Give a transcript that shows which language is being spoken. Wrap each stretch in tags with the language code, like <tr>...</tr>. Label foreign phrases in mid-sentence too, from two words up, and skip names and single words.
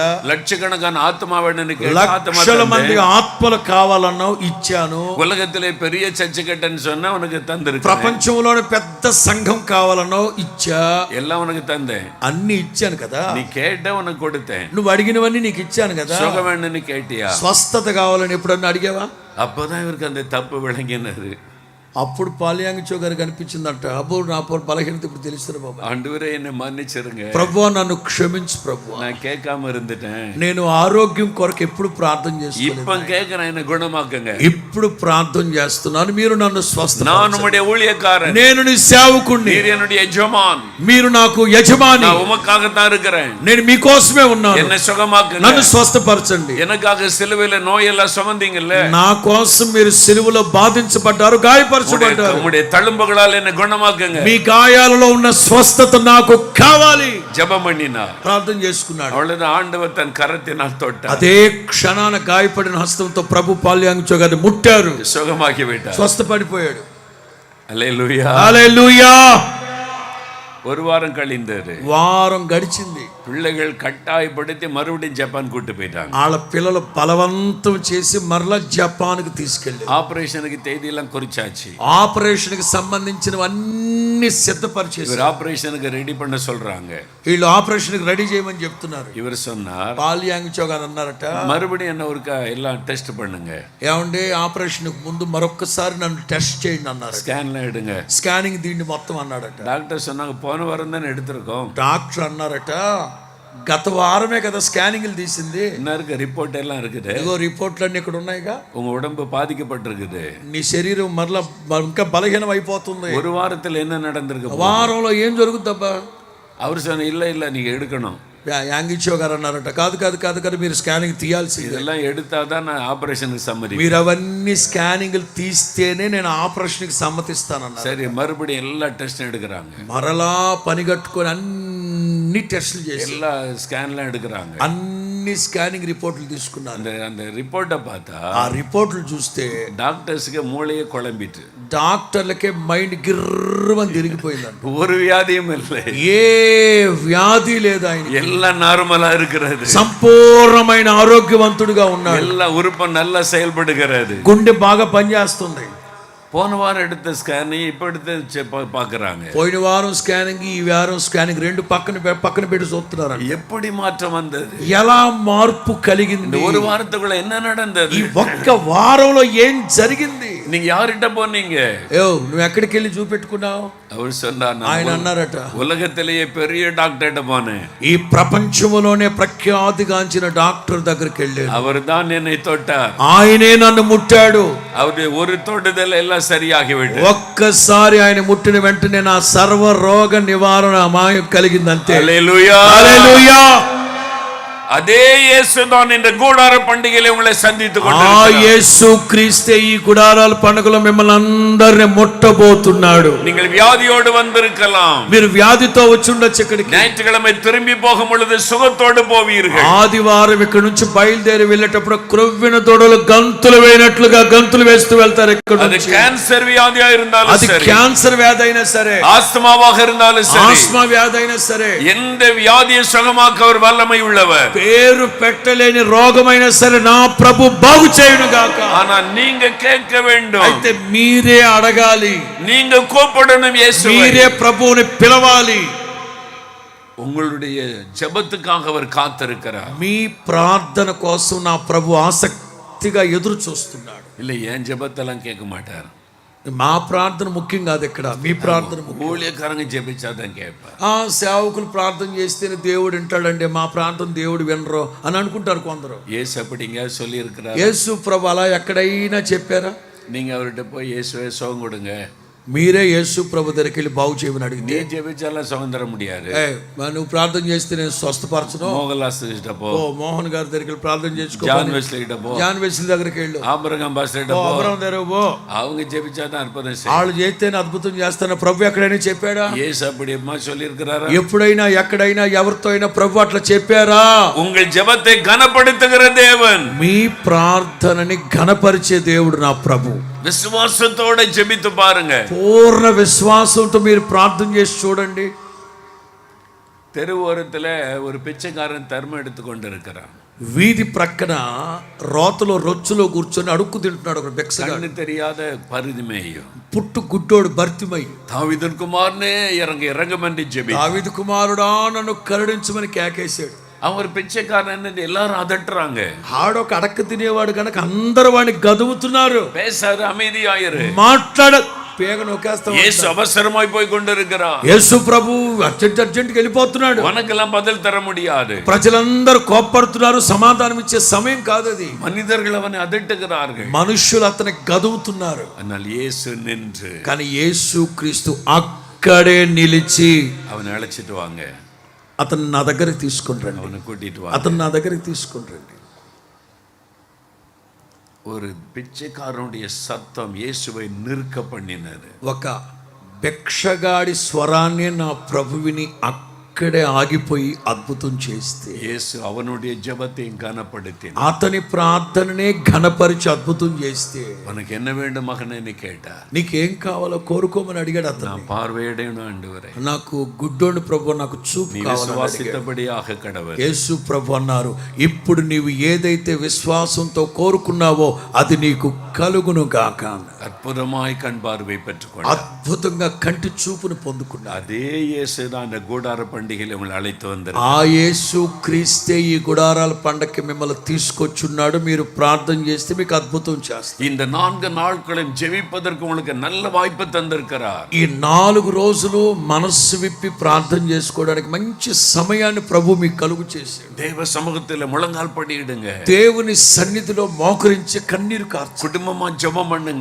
<ta>லட்சக்கணக்கான ஆத்மா வேணும்னு கேட்ட ஆத்மா</ta> <te>లక్షల మంది</te> <ta>தந்தேன்.</ta> <te>ఆత్మలు కావాలన్నావు, ఇచ్చాను.</te> <ta>உலகத்திலே பெரிய சர்ச்சு கட்டன்னு சொன்னா உனக்கு தந்திருக்கிறேன்.</ta> <te>ప్రపంచంలోని పెద్ద సంఘం కావాలన్నావు, ఇచ్చా.</te> <ta>எல்லாம் உனக்கு தந்தேன்.</ta> <te>అన్ని ఇచ్చాను కదా.</te> <ta>நீ கேட்ட உனக்கு கொடுத்தேன்.</ta> <te>నువ్వు అడిగినవన్నీ నీకు ఇచ్చాను కదా.</te> <ta>சுகம் வேணும்னு கேட்டியா?</ta> <te>స్వస్థత కావాలని ఎప్పుడన్నా అడిగావా?</te> <ta>அப்பதான் இவருக்கு அந்த தப்பு விளங்கினது.</ta> <te>అప్పుడు పాలియాంగిచో గారికి అనిపించిందంట, అబ్బో నా బలహీనత ఇప్పుడు తెలుస్తుంది బాబా.</te> <ta>ஆண்டவரே என்னை மன்னிச்சிருங்க,</ta> <te>ప్రభువా నన్ను క్షమించు ప్రభువా,</te> <ta>நான் கேட்காம இருந்துட்டேன்.</ta> <te>నేను ఆరోగ్యం కొరకు ఎప్పుడు ప్రార్థన చేసుకోలేదు,</te> <ta>இப்ப கேட்கிறேன், என்ன குணமாக்குங்க.</ta> <te>ఇప్పుడు ప్రార్థన చేస్తున్నాను, మీరు నన్ను స్వస్థ.</te> <ta>நான் உம்முடைய ஊழியக்காரன்,</ta> <te>నేను నీ సేవకుణ్ణి,</te> <ta>நீர் என்னுடைய எஜமான்,</ta> <te>మీరు నాకు యజమాని,</te> <ta>நான் உமக்காகத்தான் இருக்கிறேன்.</ta> <te>నేను మీకోసమే ఉన్నాను,</te> <ta>என்னை சுகமாக்குங்க.</ta> <te>నన్ను స్వస్థపరచండి.</te> <ta>எனக்காக சிலுவையில நோயெல்லாம் சுமந்தீங்கல்ல,</ta> <te>నా కోసం మీరు సిలువలో బాధించబడ్డారు, గాయపరచబడ్డారు.</te> <ta>உம்முடைய தழும்புகளால் என்னை குணமாக்குங்க.</ta> <te>మీ గాయాలలో ఉన్న స్వస్థత నాకు కావాలి.</te> <ta>ஜெபம் பண்ணினார்,</ta> <te>ప్రార్థన చేసుకున్నాడు.</te> <ta>அவ்வளவுதான். ஆண்டவர் தன் கரத்தினால் தொட்டார்,</ta> <te>అదే క్షణాన గాయపడిన హస్తంతో ప్రభు పాల్యాంగిచో గారిని ముట్టారు,</te> <ta>சுகமாக்கி விட்டார்.</ta> <te>స్వస్థపడిపోయాడు.</te> <ta>அல்லேலூயா.</ta> <te>హల్లెలూయా.</te> <ta>ஒரு வாரம் கழிந்தது,</ta> <te>వారం గడిచింది.</te> <ta>பிள்ளைகள் கட்டாயப்படுத்தி மறுபடியும் ஜப்பான் கூட்டு போயிட்டாங்க.</ta> <te>వాళ్ళ పిల్లలు బలవంతం చేసి మరలా జపాన్కి తీసుకెళ్ళారు.</te> <ta>ஆபரேஷனுக்கு தேதியெல்லாம் குறிச்சாச்சு.</ta> <te>ఆపరేషన్ కి సంబంధించినవన్నీ సిద్ధపరిచేసి</te> <ta>இவர்</ta> <te>ఆపరేషన్కి రెడీ</te> <ta>பண்ண சொல்றாங்க.</ta> <te>వీళ్ళు ఆపరేషన్ కి రెడీ చేయమని చెప్తున్నారు.</te> <ta>இவர் சொன்னார்,</ta> <te>పాల్యాంగిచో గారు అన్నారట,</te> <ta>மறுபடியும் என்ன ஒருக்கா எல்லாம் டெஸ்ட் பண்ணுங்க,</ta> <te>ఏమండి ఆపరేషన్ ముందు మరొక్కసారి నన్ను టెస్ట్ చేయండి అన్నారు.</te> <ta>ஸ்கேன்லாம் எடுங்க.</ta> <te>స్కానింగ్ దీన్ని మొత్తం అన్నాడట.</te> <ta>டாக்டர் சொன்னாங்க, போன வாரம் தானே எடுத்திருக்கோம்.</ta> <te>డాక్టర్ అన్నారట, గత వారమే కదా స్కానింగ్లు తీసింది,</te> <ta>என்ன இருக்கு, ரிப்போர்ட் எல்லாம் இருக்குது,</ta> <te>ఇదిగో రిపోర్ట్లన్నీ ఇక్కడ ఉన్నాయిగా,</te> <ta>உங்க உடம்பு பாதிக்கப்பட்டிருக்குது,</ta> <te>నీ శరీరం మరలా ఇంకా బలహీనం అయిపోతుంది,</te> <ta>ஒரு வாரத்தில் என்ன நடந்திருக்கு,</ta> <te>వారంలో ఏం జరుగుతుందబ్బా?</te> <ta>அவர் சொன்ன, இல்ல இல்ல நீங்க எடுக்கணும்.</ta> <te>యాంగిచో గారు అన్నారట, కాదు కాదు కాదు కాదు, మీరు స్కానింగ్ తీయాల్సింది,</te> <ta>இதெல்லாம் எடுத்தாதான் நான் ஆபரேஷனுக்கு சம்மதி.</ta> <te>మీరు అవన్నీ స్కానింగ్లు తీస్తేనే నేను ఆపరేషన్కి సమ్మతిస్తానన్నారు.</te> <ta>சரி, மறுபடியும் எல்லா டெஸ்டும் எடுக்கிறாங்க,</ta> <te>మరలా పని కట్టుకొని అన్ని టెస్టులు చేసి</te> <ta>எல்லா ஸ்கேன்லாம் எடுக்கிறாங்க.</ta> <te>అన్ని స్కానింగ్ రిపోర్ట్లు తీసుకున్నారు.</te> <ta>அந்த அந்த ரிப்போர்ட்டை பார்த்தா</ta> <te>ఆ రిపోర్ట్లు చూస్తే</te> <ta>டாக்டர்ஸுக்கு மூளையே குழம்பிட்டு,</ta> <te>డాక్టర్లకే మైండ్ గిర్రమని తిరిగిపోయిందంట.</te> <ta>ஒரு வியாதியும் இல்லை,</ta> <te>ఏ వ్యాధి లేదు, ఆయన</te> <ta>எல்லாம் நார்மலா இருக்கிறது,</ta> <te>సంపూర్ణమైన ఆరోగ్యవంతుడిగా ఉన్నాడు,</te> <ta>எல்லா உறுப்பும் நல்லா செயல்படுகிறது,</ta> <te>గుండె బాగా పనిచేస్తుంది.</te> <ta>போன வாரம் எடுத்த ஸ்கேன் இப்ப எடுத்து பாக்குறாங்க.</ta> <te>పోయిన వారం స్కానింగ్, ఈ వారం స్కానింగ్ రెండు పక్కన పెట్టి చూస్తున్నారు.</te> <ta>எப்படி మాற்றம் வந்தது,</ta> <te>ఎలా మార్పు కలిగింది,</te> <ta>ஒரு வாரத்துக்குள்ள என்ன நடந்தது,</ta> <te>ఈ ఒక్క వారంలో ఏం జరిగింది?</te> <ta>நீங்க யார்கிட்ட போனீங்க?</ta> <te>నువ్వు ఎక్కడికి వెళ్ళి చూపెట్టుకున్నావు?</te> <ta>அவர் சொன்னார்,</ta> <te>ఆయన అన్నారట,</te> <ta>உலகத்திலேயே பெரிய டாக்டர்கிட்ட போனேன்,</ta> <te>ఈ ప్రపంచంలోనే ప్రఖ్యాతిగాంచిన డాక్టర్ దగ్గరికి వెళ్ళాను,</te> <ta>அவர் தான் என்னை தொட்டார்,</ta> <te>ఆయనే నన్ను ముట్టాడు,</te> <ta>அவருடைய ஒரு தொடுதல் எல்லாம் சரியாகிவிட்டது.</ta> <te>ఒక్కసారి ఆయన ముట్టిన వెంటనే నా సర్వ రోగ నివారణ మాయం కలిగిందంతే. హల్లెలూయా. హల్లెలూయా.</te> <ta>அதே இயேசுதான் இந்த கூடார பண்டிகையிலே உங்களை சந்தித்துக்</ta> <te>ఆ</te> <ta>கொண்டிருக்கிறார்.</ta> <te>యేసు క్రీస్తే ఈ గుడారాల పండుగలో మిమ్మల్ని అందరిని ముట్టబోతున్నాడు.</te> <ta>நீங்கள் வியாதியோடு வந்திருக்கலாம்,</ta> <te>మీరు వ్యాధితో వచ్చి ఉండొచ్చు ఇక్కడికి,</te> <ta>ஞாயிற்றுக்கிழமை திரும்பி போகும் பொழுது சுகத்தோடு போவீர்கள்,</ta> <te>ఆదివారం ఇక్కడ నుంచి బయలుదేరి వెళ్ళేటప్పుడు క్రొవ్విన తొడలు గంతులు వేయినట్లుగా గంతులు వేస్తూ వెళ్తారు. ఇక్కడ</te> <ta>அது கேன்சர் வியாதியா இருந்தாலும்</ta> <te>అది</te> <ta>சரி,</ta> <te>క్యాన్సర్ వ్యాధి అయినా సరే,</te> <ta>ஆஸ்துமாவாக இருந்தாலும் சரி,</ta> <te>ఆస్మా వ్యాధి అయినా సరే,</te> <ta>எந்த வியாதியை சுகமாக்க அவர் வல்லமை உள்ளவர்.</ta> <te>పేరు పెట్టలేని రోగమైనా సరే నా ప్రభు బాగు చేయును గాక.</te> <ta>ஆனா நீங்க கேட்க வேண்டும்,</ta> <te>అయితే మీరే అడగాలి,</te> <ta>நீங்க கூப்பிடணும், இயேசுவை</ta> <te>మీరే ప్రభువుని పిలవాలి.</te> <ta>உங்களுடைய ஜெபத்துக்காக அவர் காத்திருக்கிறார்.</ta> <te>మీ ప్రార్థన కోసం నా ప్రభు ఆసక్తిగా ఎదురు చూస్తున్నాడు.</te> <ta>இல்ல, என் ஜெபத்தெல்லாம் கேட்க மாட்டார்,</ta> <te>మా ప్రార్థన ముఖ్యం కాదు, ఇక్కడ మీ ప్రార్థన ముఖ్యం.</te> <ta>ஊழியக்காரங்க ஜெபிச்சாதான் கேட்பார்.</ta> <te>సేవకులు ప్రార్థన చేస్తేనే దేవుడు వింటాడండి, మా ప్రార్థన దేవుడు వినరు అని అనుకుంటారు కొందరు.</te> <ta>இயேசு அப்படிங்க சொல்லி இருக்கிறார்.</ta> <te>యేసు ప్రభు అలా ఎక్కడైనా చెప్పారా?</te> <ta>நீங்க அவர்கிட்ட போய் இயேசுவே சுகம் கொடுங்க,</ta> <te>మీరే యేసు ప్రభు దగ్గరికి వెళ్ళి బాగు చేయమని</te> <ta>நீ</ta> <te>అడిగితే</te> <ta>ஜெபிச்சாலும் சுகம் தர முடியாது.</ta> <te>నువ్వు ప్రార్థన చేస్తే నేను స్వస్థపరచను.</te> <ta>மோகன்லாஸ் கிட்ட போ,</ta> <te>ఓ మోహన్ గారి దగ్గరికి వెళ్ళి ప్రార్థన చేసుకో.</te> <ta>ஜான் வெஸ்லி கிட்ட போ,</ta> <te>జాన్ వెస్లీ దగ్గరికి వెళ్ళు.</te> <ta>ஆபிரகாம் பாஸ்டர் கிட்ட போ.</ta> <te>అబ్రహాం దగ్గరికి పో.</te> <ta>அவங்க ஜெபிச்சாதான் அற்புதம் செய்யும்.</ta> <te>వాళ్ళు చేస్తేనే అద్భుతం చేస్తాను ప్రభు ఎక్కడైనా చెప్పాడా?</te> <ta>இயேசு அப்படியேமா சொல்லி இருக்கிறாரா?</ta> <te>ఎప్పుడైనా ఎక్కడైనా ఎవరితో అయినా ప్రభు అట్లా చెప్పారా?</te> <ta>உங்கள் ஜெபத்தை கனப்படுத்துகிற தேவன்,</ta> <te>మీ ప్రార్థనని ఘనపరిచే దేవుడు నా ప్రభు.</te> <ta>விசுவாசத்தோட ஜெபித்து பாருங்க.</ta> <te>పూర్ణ విశ్వాసంతో మీరు ప్రార్థన చేసి చూడండి.</te> <ta>தெருவோரத்துல ஒரு பிச்சைக்காரன் தர்மம் எடுத்து கொண்டு இருக்கிறான்.</ta> <te>వీధి ప్రక్కన రోతలో రొచ్చులో కూర్చొని అడుక్కు తింటున్నాడు ఒక భిక్షగాడు.</te> <ta>கண்ணு தெரியாத பரிதிமேயும்,</ta> <te>పుట్టు గుడ్డోడు భర్తిమై,</te> <ta>தாவீதின் குமாரனே இறங்கும் என்று ஜெபி.</ta> <te>దావీదు కుమారుడా నన్ను కరుణించమని కేకేశాడు.</te> <ta>அவர் பிச்சைக்காரன் எல்லாரும் அதட்டுறாங்க.</ta> <te>ఆడొక అడక్క తినేవాడు కనుక అందరూ వాడిని గదువుతున్నారు.</te> <ta>பேசாரு, அமைதியாயிரு,</ta> <te>మాట్లాడ పేగ నొక్కేస్తా.</te> <ta>இயேசு அவசரமாய் போய் கொண்டிருக்கிறார்.</ta> <te>యేసు ప్రభు అర్జెంట్ వెళ్ళిపోతున్నాడు.</te> <ta>உனக்கெல்லாம் பதில் தர முடியாது.</ta> <te>ప్రజలందరూ కోప్పడుతున్నారు, సమాధానం ఇచ్చే సమయం కాదు అది.</te> <ta>மனிதர்கள் அவனை அதட்டுகிறார்கள்,</ta> <te>మనుషులు అతనికి గదువుతున్నారు.</te> <ta>ஆனால் இயேசு நின்று</ta> <te>కానీ యేసు క్రీస్తు అక్కడే నిలిచి</te> <ta>அவனை அழைச்சிட்டு வாங்க,</ta> <te>అతను నా దగ్గరికి తీసుకుని రండి,</te> <ta>அவனை கூட்டிட்டு வா.</ta> <te>అతను నా దగ్గరికి తీసుకుని రండి.</te> <ta>ஒரு பிச்சைக்காரனுடைய சத்தம் இயேசுவை நிற்க பண்ணினது.</ta> <te>ఒక భిక్షగాడి స్వరాన్ని నా ప్రభువిని అక్కడే ఆగిపోయి అద్భుతం చేస్తే</te> <ta>இயேசு அவனுடைய ஜெபத்தையும் கனப்படுத்தி,</ta> <te>అతని ప్రార్థననే ఘనపరిచి అద్భుతం చేస్తే,</te> <ta>உனக்கு என்ன வேண்டும் மகனே கேட்டார்.</ta> <te>నీకేం కావాలో కోరుకోమని అడిగాడు అతను.</te> <ta>நான் பார்வையிடணும் ஆண்டவரே,</ta> <te>నాకు గుడ్డోని ప్రభు నాకు చూపు</te> <ta>நீ</ta> <te>కావాలని అడిగాడు.</te> <ta>விசுவாசித்தபடியாக கடவுள்.</ta> <te>యేసు ప్రభు అన్నారు, ఇప్పుడు నీవు ఏదైతే విశ్వాసంతో కోరుకున్నావో అది నీకు కలుగును గాక.</te> <ta>அற்புதமாய் கண் பார்வை பெற்றுக்கொண்டார்.</ta> <te>అద్భుతంగా కంటి చూపును పొందుకున్నారు.</te> <ta>அதே இயேசு தான் அந்த கூடார பண்டிகையில் உங்களை அழைத்து வந்தார்.</ta> <te>ఆ యేసు క్రీస్తే ఈ గుడారాల పండక్కి మిమ్మల్ని తీసుకొచ్చున్నాడు. మీరు ప్రార్థన చేస్తే మీకు అద్భుతం చేస్తారు.</te> <ta>இந்த 4 நாட்களும் ஜெபிப்பதற்கு உங்களுக்கு நல்ல வாய்ப்பு தந்திருக்கிறார்.</ta> <te>ఈ 4 రోజులు మనస్సు విప్పి ప్రార్థన చేసుకోవడానికి మంచి సమయాన్ని ప్రభు మీకు కలుగు చేశాడు.</te> <ta>தேவ சமூகத்தில் முழங்கால் படியிடுங்க,</ta> <te>దేవుని సన్నిధిలో మోకరించి కన్నీరు కార్చు.</te> <ta>குடும்பமா ஜெபம் பண்ணுங்க,</ta>